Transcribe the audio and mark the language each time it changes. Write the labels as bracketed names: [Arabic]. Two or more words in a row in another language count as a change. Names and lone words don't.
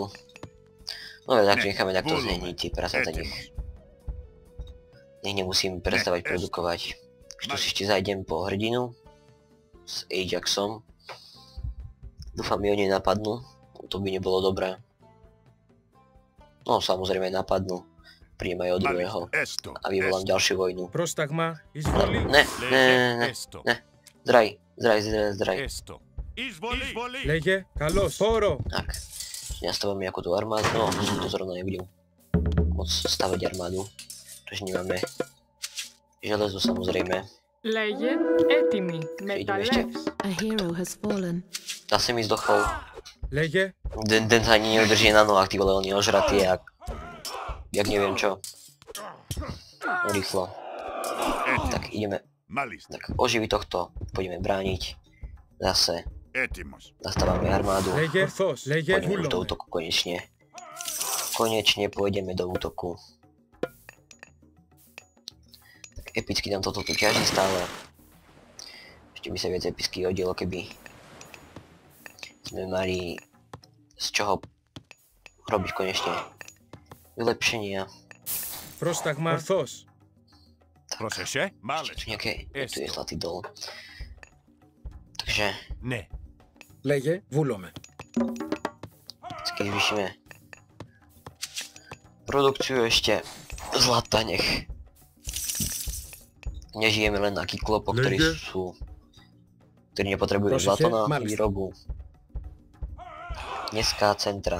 [Slovak] No tak necháme takto zheniť tie prasaca, nech nemusím prestávať produkovať. Tu si ešte zajdem po hrdinu s Ajaxom. Dúfam, mi oni napadnú. To by nebolo dobré. No samozrejme napadnú. Príjem aj od druhého. [Greek] Esto. [Slovak] A vyvolám ďalšiu vojnu. [Greek] Πρόσταγμα. Εισβολή. [Slovak] Ne. [Greek] Esto. Zdraj. Esto. Izvoli. Λέγε. Καλώς. Πόρο. [Slovak] Tak. Nastavím nejakú tú armádu. No, som to zrovna nebudem môcť stavať armádu. Takže nemáme železo samozrejme. [Greek] Λέγε έτοιμη. Μεταλλεύς. [English] A hero has fallen. [Slovak] Zase mi zdochol. [Greek] Λέγε. [Slovak] Den sa ani neudrží na nohách, ty vole, on je ožratý jak neviem čo. No rýchlo. Tak ideme, [Greek] Μάλιστα. [Slovak] tak oživi tohto, poďme brániť. Zase [Greek] Έτοιμος. [Slovak] nastávame armádu. [Greek] Λέγε. Ορθώς. Λέγε. [Slovak] Poďme už do [Greek] Βούλομαι. [Slovak] útoku konečne. Konečne pôjdeme do útoku. Tak epicky nám toto tu ťaží stále. Ešte by sa viac epicky hodilo, keby sme mali z čoho robiť konečne vylepšenia. [Greek] Πρόσταγμα. Ορθώς. Πρόσεχε. [Slovak] Tu [Greek] Μάλιστα. [Slovak] nejaké, tu je zlatý dol. Takže [Greek] Ναι. Λέγε. Βούλομαι. [Slovak] keď vyšíme produkciu ešte zlata, nech nežijeme len na kyklopo, ktorí nepotrebujú Prosíte? zlato na Mali ste. výrobu. Mestská centra,